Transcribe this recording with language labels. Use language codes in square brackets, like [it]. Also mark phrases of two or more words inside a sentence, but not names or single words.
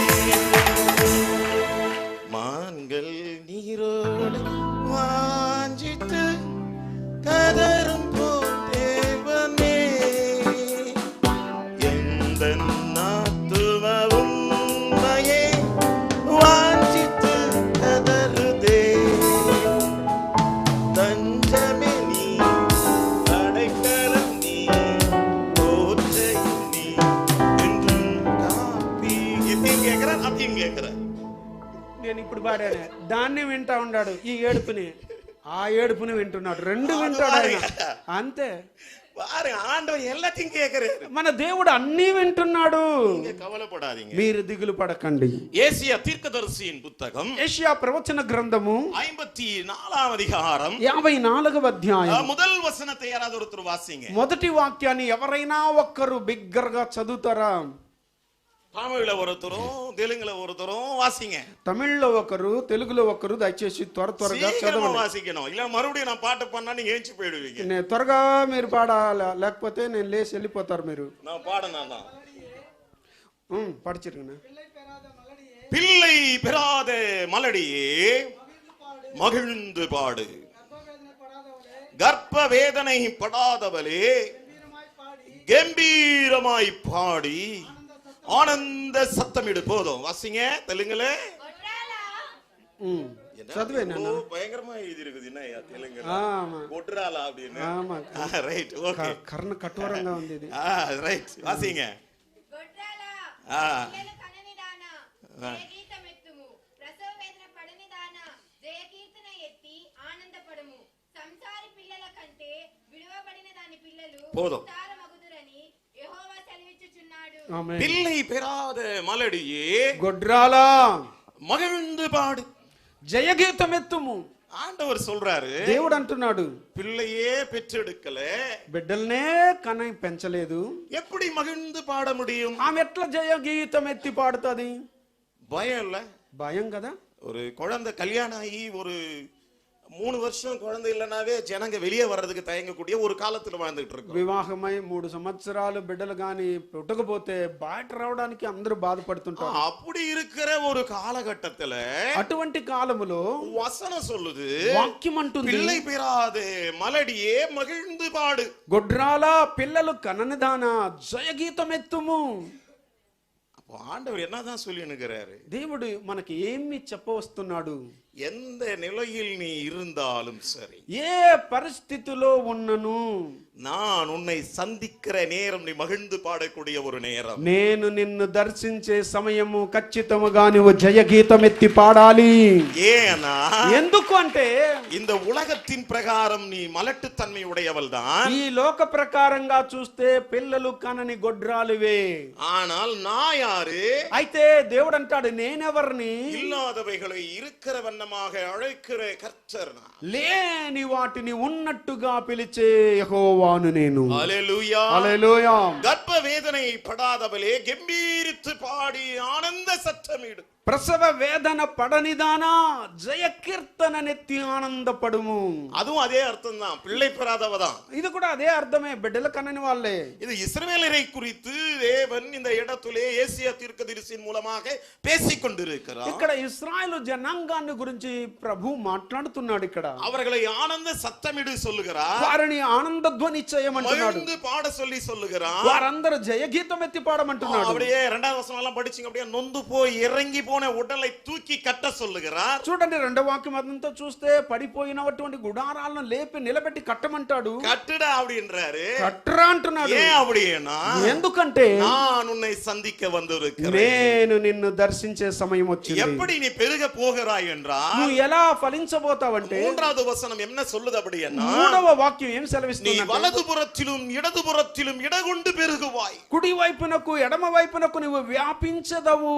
[ta] மான்கள் நீரோடு வாஞ்சித்து கதரும் போல் தேவனே எந்த ஆத்துமாவும் உம்மையே வாஞ்சித்து கதறுதே. தஞ்சமே நீர், அடைக்கலம் நீர், கோட்டையும் நீர், என்றும் காப்பி. இதையும் கேட்கிறேன், அதையும் கேட்கிறேன். [te] నేను ఇప్పుడు పాడాను, దాన్ని వింటా ఉన్నాడు, ఈ ఏడుపుని, ఆ ఏడుపుని వింటున్నాడు, రెండు వింటాడు ఆయన అంతే. [ta] பாருங்க, ஆண்டவர் எல்லாத்தையும் கேட்கிறாரு. [te] మన దేవుడు అన్ని వింటున్నాడు. [ta] நீங்க கவலைப்படாதீங்க, [te] మీరు దిగులు పడకండి. [ta] ஏசியா தீர்க்கதரிசியின் புத்தகம் [te] యెషయా ప్రవచన గ్రంథము [ta] 54వ அதிகாரம் [te] 54వ అధ్యాయం [ta] முதல் வசனத்தை யாராவது ஒருத்தர் வாசிங்க. [te] మొదటి వాక్యాన్ని ఎవరైనా ఒక్కరు బిగ్గరగా చదువుతారా? [ta] தமிழ்ல ஒருத்தரும் தெலுங்குல ஒருத்தரும் வாசிங்க. [te] తమిళ్లో ఒకరు, తెలుగులో ఒకరు, దయచేసి త్వరగా చదవండి. [ta] வாசிக்கணும், இல்ல மறுபடியும் நான் பாட்டு பண்ணா நீங்க ஏஞ்சி போயிடுவீங்க. [te] త్వరగా మీరు పాడాలి, లేకపోతే నేను లేచి వెళ్ళిపోతారు మీరు. [ta] நான் பாடனா தான் படிச்சிருக்கேன். பிள்ளை பெறாத மலடியே மகிழ்ந்து பாடு, கர்ப்ப வேதனை படாதவளே கம்பீரமாய் பாடி ஆனந்த சத்தமிடு. போதும், வாசிங்க தெலுங்குல. [te] చదివే నాన్న. [ta] பயங்கரமா எழுதி இருக்குது என்ன தெலுங்கு ஆமா கொட்ராலா அப்படின்னு. ஆமா [en] right okay. [te] కర్ణ కఠోరంగా ఉంది ఇది. [ta] ரைட் வாசிங்க. [te] గొడ్రాలా పిల్లలు కననిదాన జయగీతమెత్తుము ప్రసవ వేదన పడనిదాన జయకీర్తన ఎత్తి ఆనందపడుము సంసారి పిల్లల కంటే విడువబడిన దాని పిల్లలు ఉత్తారమగుదురని యెహోవా సెలవిచ్చుచున్నాడు. ఆమేన్. [ta] பிள்ளை பெறாத மலடியே [te] గొడ్రాలా [ta] மகிழ்ந்து பாடு. [te] జయగీతమెత్తుము. [ta] ஆண்டவர் சொல்றாரு, [te] దేవుడు అంటున్నాడు, [ta] பிள்ளையே பெற்றெடுக்கல, [te] బిడ్డల్నే కని పెంచలేదు, [ta] எப்படி மகிழ்ந்து பாட முடியும்? [te] ఆమె ఎట్లా జయగీతం ఎత్తి పాడుతుంది? [ta] பயம் இல்ல? [te] భయం కదా. [ta] ஒரு குழந்தை கல்யாணம் ஆகி ஒரு 3 வருஷம் குழந்தை இல்லைனாவே ஜனங்க வெளியே வர்றதுக்கு தயங்கக்கூடிய ஒரு காலத்துல வாழ்ந்துட்டு இருக்கோம். [te] వివాహమై 3 సంవత్సరాలు బిడ్డలు గాని పుట్టకపోతే బయట రావడానికి అందరూ బాధపడుతుంటారు. [ta] அப்படி இருக்கிற ஒரு காலகட்டத்துல [te] అటువంటి కాలములో [ta] வசனம் சொல்லுது, [te] వాక్యం అంటుంది, [ta] பிள்ளை பெறாதே மலடியே மகிழ்ந்து பாடு. [te] గొడ్రాలా పిల్లలు కననిదానా జయగీతం ఎత్తుము. [ta] அப்போ ஆண்டவர் என்னதான் சொல்லி நிற்கிறாரு? [te] దేవుడు మనకి ఏమి చెప్పవస్తున్నాడు? [ta] எந்த நிலையில் நீ இருந்தாலும் சரி, [te] ఏ పరిస్థితిలో ఉన్నను [ta] நான் உன்னை சந்திக்கிற நேரம் நீ மகிழ்ந்து பாடக்கூடிய ஒரு நேரம். [te] నేను నిన్ను దర్శించే సమయము ఖచ్చితముగా నువ్వు జయగీతం ఎత్తి పాడాలి. [ta] ஏன்னா [te] ఎందుకు అంటే [ta] இந்த உலகத்தின் பிரகாரம் நீ மலட்டுத்தன்மை உடையவள் தான். [te] ఈ లోక ప్రకారంగా చూస్తే పిల్లలు కనని గొడ్రాలువే. [ta] ஆனால் நான் யாரு? [te] అయితే దేవుడు అంటాడు, నేనెవరిని? [ta] இல்லாதவைகளை இருக்கிற வண்ணமாக அழைக்கிற கர்த்தர் நான். [te] లేని వాటిని ఉన్నట్టుగా పిలిచే యెహోవాను నేను. [ta] ஹல்லேலூயா. [te] హల్లెలూయా. [ta] கர்ப்ப வேதனை படாதவளே கம்பீரித்து பாடி ஆனந்த சத்தமிடு. [te] ప్రసవ వేదన పడనిదానా జయ కీర్తన నెత్తి ఆనందపడుము. [ta] அதுவும் அதே அர்த்தம் தான், பிள்ளை பெறாதவ தான். [te] ఇది కూడా అదే అర్థమే, బిడ్డలు కనని వాళ్ళే. [ta] இது இஸ்ரவேலரை குறித்து தேவன் இந்த இடத்திலே ஏசியா தீர்க்கதரிசியின் மூலமாக பேசிக் கொண்டிருக்கிறார். [te] ఇక్కడ ఇశ్రాయేలు జనాంగాన్ని గురించి ప్రభు మాట్లాడుతున్నాడు. ఇక్కడ [ta] அவர்களை ஆனந்த சத்தமிடு சொல்லுகிறார், [te] వారిని ఆనంద ధ్వని చేయమంటున్నాడు, [ta] மகிழ்ந்து பாட சொல்லி சொல்லுகிறார். [te] వారందరూ జయగీతం ఎత్తి పాడమంటున్నాడు. [ta] அப்படியே 2வது வசனம் எல்லாம் படிச்சீங்க, அப்படியே நொந்து போய் இறங்கி போன உடலை தூக்கி கட்ட சொல்லுகிறார். [te] చూడండి, 2వ వాక్యం అదంతా చూస్తే పడిపోయినటువంటి గుడారాలను లేపి నిలబెట్టి కట్టమంటాడు. [ta] கட்டுடா அப்படின்றாரு. [te] కట్టరా అంటున్నాడు. [ta] ஏன் அப்படின்னா, [te] ఎందుకంటే [ta] நான் உன்னை சந்திக்க வந்திருக்கிறேன். [te] నేను నిన్ను దర్శించే సమయం వచ్చింది. [ta] எப்படி நீ பெருக போகிறாய் என்றால், [te] నువ్వు ఎలా ఫలించబోతావంటే [ta] 3வது வசனம் என்ன சொல்லுது அப்படின்னா, [te] 3వ వాక్యం ఏం [ta] நீ [te] సెలవిస్తుంది? [ta] வலதுபுறத்திலும் இடதுபுறத்திலும் இடகொண்டு பெருகுவாய். [te] కుడి వైపునకు ఎడమ వైపునకు నువ్వు వ్యాపించదవు.